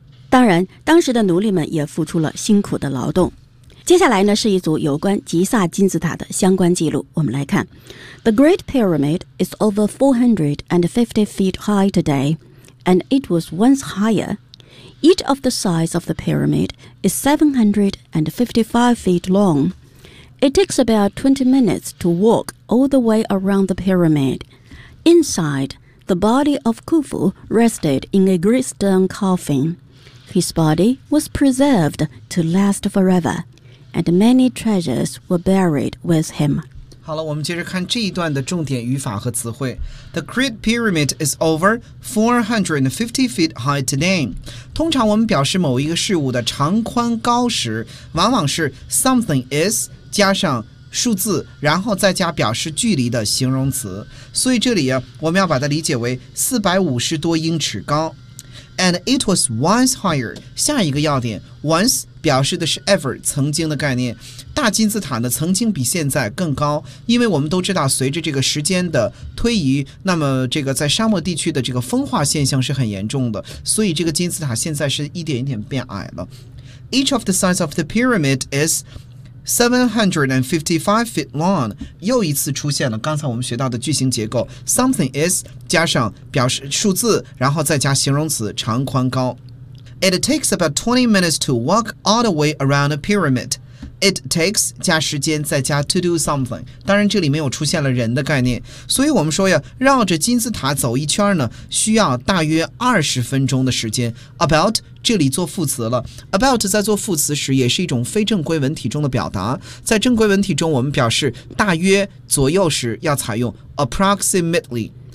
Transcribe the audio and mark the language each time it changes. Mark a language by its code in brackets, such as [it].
[zh] 当然当时的奴隶们也付出了辛苦的劳动。接下来呢，是一组有关吉萨金字塔的相关记录，我们来看。 [en] The Great Pyramid is over 450 feet high today, and it was once higher. Each of the sides of the pyramid is 755 feet long. It takes about 20 minutes to walk all the way around the pyramid. Inside, the body of Khufu rested in a great stone coffin. His body was preserved to last foreverAnd many treasures were buried with him. [zh] 好了，我们接着看这一段的重点语法和词汇。 [en] The Great Pyramid is over 450 feet high today. [zh] 通常我们表示某一个事物的长宽高时，往往是 [en] something is [zh] 加上数字，然后再加表示距离的形容词。所以这里我们要把它理解为450多英尺高。 [en] And it was once higher. [zh] 下一个要点 ，once 表示的是 ever 曾经的概念。大金字塔呢，曾经比现在更高，因为我们都知道，随着这个时间的推移，那么这个在沙漠地区的这个风化现象是很严重的，所以这个金字塔现在是一点一点变矮了。 [en] Each of the sides of the pyramid is 755 feet long. [zh] 又一次出现了刚才我们学到的句型结构 ， [en] something is. [zh] 加上表示数字，然后再加形容词长宽高。 [en] It takes about 20 minutes to walk all the way around a pyramid. It takes [zh] 加时间再加 [en] to do something. [zh] 当然这里没有出现了人的概念，所以我们说呀，绕着金字塔走一圈呢，需要大约20分钟的时间。 About 这里做副词了。About 在做副词时也是一种非正规文体中的表达。在正规文体中，我们表示大约、左右时要采用 approximately。